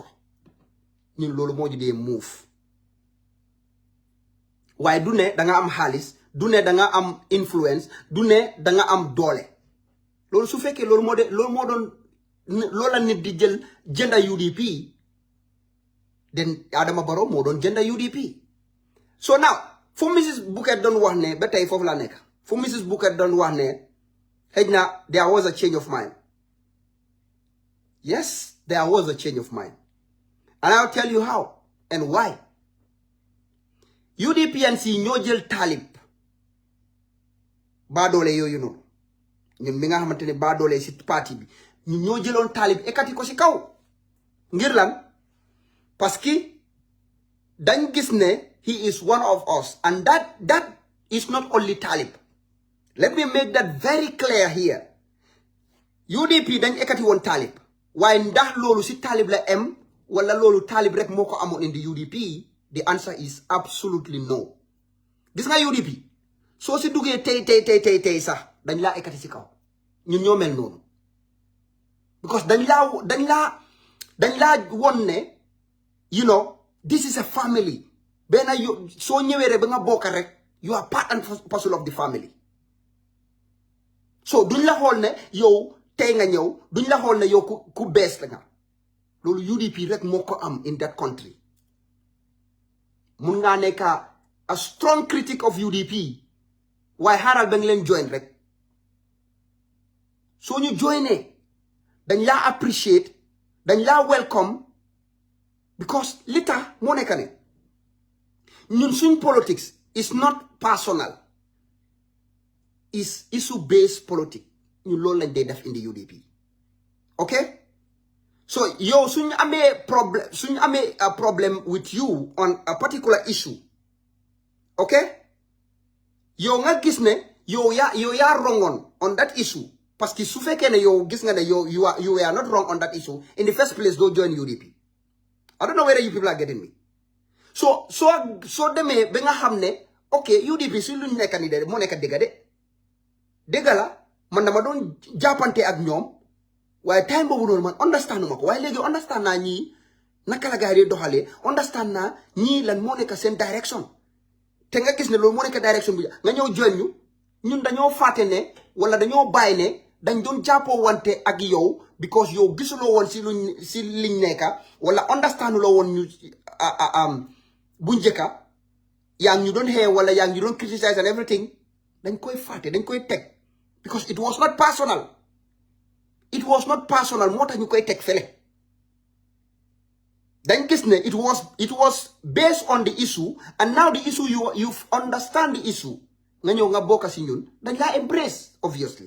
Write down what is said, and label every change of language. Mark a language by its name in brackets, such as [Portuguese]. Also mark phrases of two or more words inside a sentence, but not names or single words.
[Wolof] ñun loolu moo ñu dee move. waaye du ne da nga am xaalis, du ne da nga am influence, du ne da nga am doole. loolu su fekkee loolu la nit di jënda UDP, then Adama Barrow moo doon jënda UDP. [English] So now fu Mrs. [Wolof] Bucket doon wax ne ba tey foofu la nekk, fu Mrs. Bucket doon wax ne xëj na [English] there was a change of mind. Yes, there was a change of mind. And I'll tell you how and why. [Wolof] UDPNC ñoo jël Talib baadoole yooyu noonu ñun mi nga xamante ne baadoole si parti bi ñun ñoo jëloon Talib ekati ko si kaw ngir lan [French] parce que [Wolof] dañ gis ne [English] he is one of us, and that is not only Talib. Let me make that very clear here. [Wolof] UDP dañ ekati woon Talib waaye ndax loolu si Talib la em wala loolu Talib rek moo ko amoon [English] in the UDP? The answer is absolutely no. [Wolof] Gis nga UDP soo si duggee tey sax dañ laa ekati si kaw ñun ñoo mel noonu because dañ laa won ne [English] you know this is a family. [Wolof] benn soo ñëwee rek ba nga bokk rek [English] you are part and parcel of the family. [Wolof] So duñ la xool ne yow tey nga ñëw, duñ la xool ne yow ku bees la nga. loolu UDP rek moo ko am [English] in that country. [Wolof] mun ngaa nekk [English] a strong critic of UDP [Wolof] waaye xaaral ba nga leen join rek. soo ñu joinee dañ laa appreciate, dañ laa welcome, because li tax moo nekk ne ñun suñ politics [English] is not personal, is issue based politics. [Wolof] ñun loolu lañ dee def [English] in the UDP. Okay, so [Wolof] yow suñu amee [English] a problem with you on a particular issue, [Wolof] okay, yow nga gis ne yow yaa [English] wrong on that issue, [French] parce que [Wolof] su fekkee ne yow gis nga ne [English] you are not wrong on that issue in the first place, don't join UDP. I don't know whether you people are getting me. [Wolof] So demee ba nga xam ne ok UDP si luñ nekk ni de moo nekk dëgg la man dama doon jàppante ak ñoom waaye time boobu noonu man understand ma ko, waaye léegi understand naa ñii naka la gars yi doxalee, understand naa ñii lan moo nekk seen direction. te nga gis ne loolu moo nekk direction bi nga ñëw join ñun dañoo fàtte ne wala dañoo bàyyi ne dañ doon jàppoo wante ak yow because yow gisuloo woon si liñ nekka wala understand loo woon ñu bu njëkka yang ñu doon xeex wala yang ñu doon [English] criticize and everything [Wolof] dañ koy fàtte dañ koy teg [English] because it was not personal. It was not personal [Wolof] moo tax ñu koy teg fele. Dañ gis ne [English] it was based on the issue, and now the issue you understand the issue [Wolof] nga ñëw nga bokk si ñun dañ laa [English] embrace obviously.